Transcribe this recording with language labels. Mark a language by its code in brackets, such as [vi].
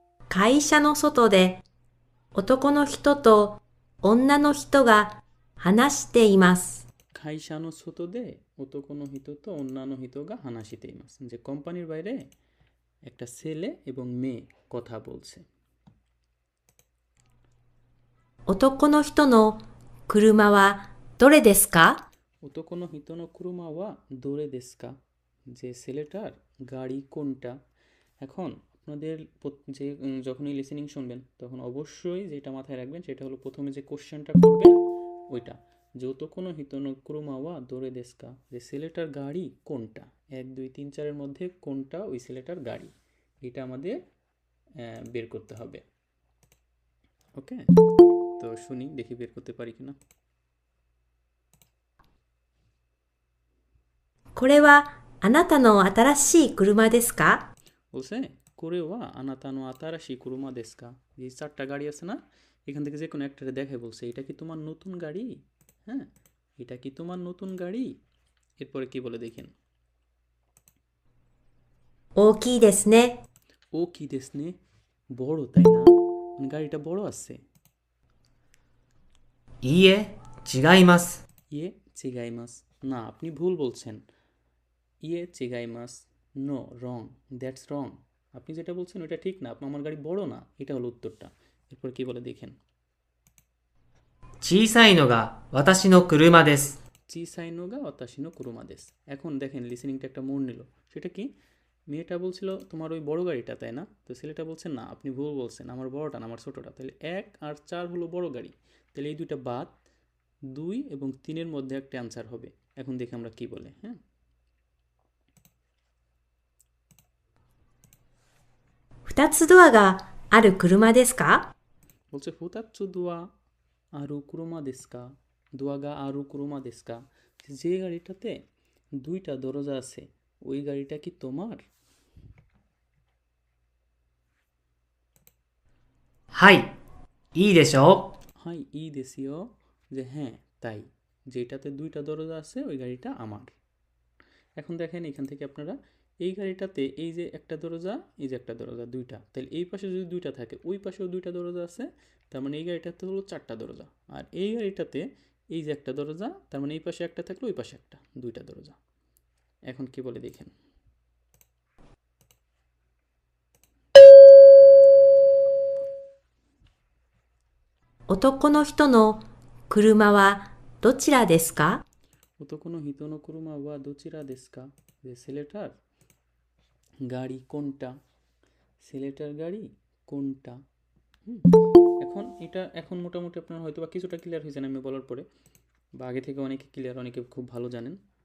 [ja] 会社の外で男の人と女の人が話しています。会社の外で男の人と女の人が話しています。 [bn] যে কোম্পানির বাইরে একটা ছেলে এবং মেয়ে কথা বলছে। [ja] 男の人の車はどれですか？男の人の車はどれですか? [bn] যে ছেলেটার গাড়ি কোনটা। এখন আপনাদের যে যখনই লিসেনিং শুনবেন তখন অবশ্যই যেটা মাথায় রাখবেন সেটা হলো প্রথমে যে কোশ্চেনটা করবেন ওইটা, যে [ja] ওতোকোনো হিতোনো কুরুমাওয়া দোরে দেশকা, [bn] যে ছেলেটার গাড়ি কোনটা, 1 2 3 4-এর মধ্যে কোনটা ওই ছেলেটার গাড়ি, এটা আমাদের বের করতে হবে। ওকে, তো শুনি দেখি বের করতে পারি কিনা। [ja] これはあなたの新しい車ですか？ [bn] বলছে [ja] কোরেওয়া আনাতানো আতারাশি কুরুমা দেশকা, [bn] যে 4টা গাড়ি আছে না, এখান থেকে যে কোনো একটারে দেখে বলছে এটা কি তোমার নতুন গাড়ি। হ্যাঁ, এটা কি তোমার নতুন গাড়ি। এরপরে কি বলে দেখেন, [ja] 大きいですね。 ও কি দেশনে, [bn] বড় তাই না, মানে গাড়িটা বড় আছে। [ja] いいえ、違います。 ইয়ে চিগাইমাস, [bn] না আপনি ভুল বলছেন। [ja] ইয়ে চিগাইমাস, [en] no wrong, that's wrong, [bn] আপনি যেটা বলছেন ওটা ঠিক না, আপনার আমার গাড়ি বড় না, এটা হলো উত্তরটা। এরপর কি বলে দেখেন, [ja] 小さいのが私の車です。 চিসাইনোগা অতাশিনো কুরুমাদেস। [bn] এখন দেখেন লিসেনিংটা একটা মোড় নিল, সেটা কি, মেয়েটা বলছিল তোমার ওই বড় গাড়িটা তাই না, তো ছেলেটা বলছে না আপনি ভুল বলছেন, আমার বড়টা না আমার ছোটটা। তাহলে 1 আর 4 হলো বড় গাড়ি, তাহলে এই দুইটা বাদ, 2 এবং 3-এর মধ্যে একটা অ্যান্সার হবে। এখন দেখি আমরা কি বলে। হ্যাঁ, [ja] 二つドアがある車ですか？ [bn] বলছে [ja] ফুতাচ্ছু দোয়া আরু কুরুমা দেস্কা, [bn] দোয়াগা আরু কুরুমা দেস্কা, যে গাড়িটাতে 2টা দরজা আছে ওই গাড়িটা কি তোমার। [ja] はい、いいでしょう。 হাই ই দেশীয়, [bn] যে হ্যাঁ তাই, যেটাতে 2টা দরজা আছে ওই গাড়িটা আমার। এখন দেখেন এখান থেকে আপনারা এই গাড়িটাতে এই যে একটা দরজা, এই যে একটা দরজা, 2টা, তাহলে এই পাশে যদি 2টা থাকে ওই পাশেও 2টা দরজা আছে, তার মানে এই গাড়িটাতে হলো 4টা দরজা। আর এই গাড়িটাতে এই যে একটা দরজা, তার মানে এই পাশে একটা থাকলে ওই পাশে একটা, 2টা দরজা। এখন কি বলে দেখেন, [ja] 男の人の車はどちらですか？ ওতোকোনো হিতোনো কুরুমা ওয়া দোচিরা দেস্কা, [bn] যে ছেলেটার গাড়ি কোনটা, ছেলেটার গাড়ি কোনটা। হুম, এখন মোটামুটি আপনার হয়তো বা কিছুটা ক্লিয়ার হয়েছেন আমি বলার পরে, বা আগে থেকে অনেকে ক্লিয়ার, অনেকে খুব ভালো জানেন।